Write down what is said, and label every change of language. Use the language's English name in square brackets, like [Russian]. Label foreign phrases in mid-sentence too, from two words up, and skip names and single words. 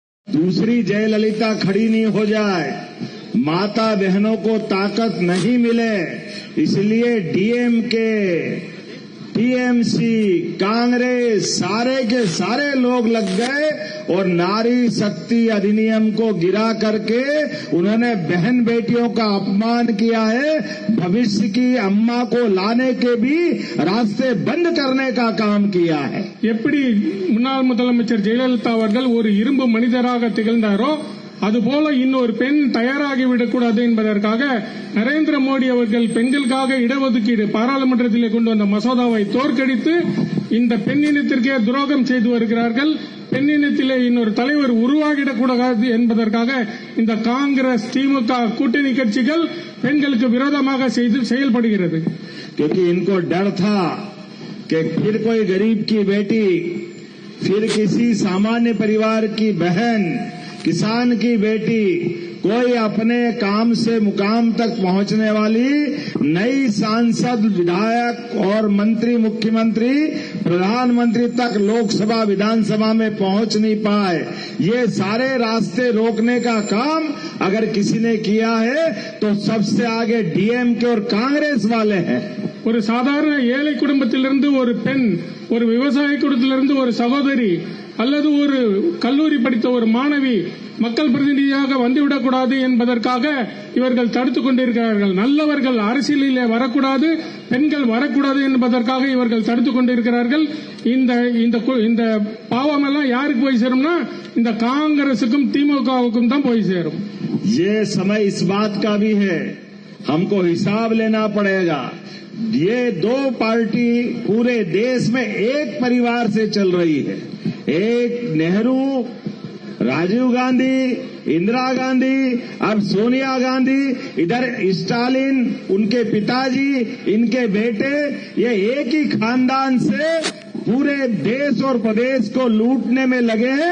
[Hindi] दूसरी जयललिता खड़ी नहीं हो जाए, माता बहनों को ताकत नहीं मिले, इसलिए डीएमके, टीएमसी, कांग्रेस सारे के सारे लोग लग गए और नारी शक्ति अधिनियम को गिरा करके उन्होंने बहन बेटियों का अपमान किया है। भविष्य की अम्मा को लाने के भी रास्ते बंद करने का काम किया है। [Tamil] எப்படி முன்னாள் முதலமைச்சர் ஜெயலலிதா அவர்கள் ஒரு இரும்பு மனிதராக திகழ்ந்தாரோ அதுபோல இன்னொரு பெண் தயாராகிவிடக்கூடாது என்பதற்காக நரேந்திர மோடி அவர்கள் பெண்களுக்காக இடஒதுக்கீடு பாராளுமன்றத்திலே கொண்டு வந்த மசோதாவை தோற்கடித்து இந்த பெண்ணினத்திற்கே துரோகம் செய்து வருகிறார்கள். பெண்ணினத்திலே இன்னொரு தலைவர் உருவாகிடக்கூடாது என்பதற்காக இந்த காங்கிரஸ், திமுக கூட்டணி கட்சிகள் பெண்களுக்கு விரோதமாக செயல்படுகிறது. [Hindi] क्योंकि इनको डर था कि फिर कोई गरीब की बेटी, फिर किसी सामान्य परिवार की बहन, किसान की बेटी, कोई अपने काम से मुकाम तक पहुंचने वाली नई सांसद, विधायक और मंत्री, मुख्यमंत्री, प्रधानमंत्री तक लोकसभा, विधानसभा में पहुंच नहीं पाए। ये सारे रास्ते रोकने का काम अगर किसी ने किया है तो सबसे आगे डीएमके और कांग्रेस वाले हैं। [Tamil] ஒரு சாதாரண ஏழை குடும்பத்திலிருந்து ஒரு பெண், ஒரு விவசாய குடும்பத்திலிருந்து ஒரு சகோதரி அல்லது ஒரு கல்லூரி படித்த ஒரு மாணவி மக்கள் பிரதிநிதியாக வந்துவிடக்கூடாது என்பதற்காக இவர்கள் தடுத்துக் கொண்டிருக்கிறார்கள். நல்லவர்கள் அரசியலிலே வரக்கூடாது, பெண்கள் வரக்கூடாது என்பதற்காக இவர்கள் தடுத்துக் கொண்டிருக்கிறார்கள். இந்த பாவம் எல்லாம் யாருக்கு போய் சேரும்னா இந்த காங்கிரசுக்கும் திமுகவுக்கும் தான் போய் சேரும். [Hindi] ये समय इस बात का भी है, हमको हिसाब लेना पड़ेगा। ये दो पार्टी पूरे देश में एक परिवार से चल रही है। एक नेहरू, राजीव गांधी, इंदिरा गांधी, अब सोनिया गांधी, इधर स्टालिन, उनके पिताजी, इनके बेटे, ये एक ही खानदान से पूरे देश और प्रदेश को लूटने में लगे हैं।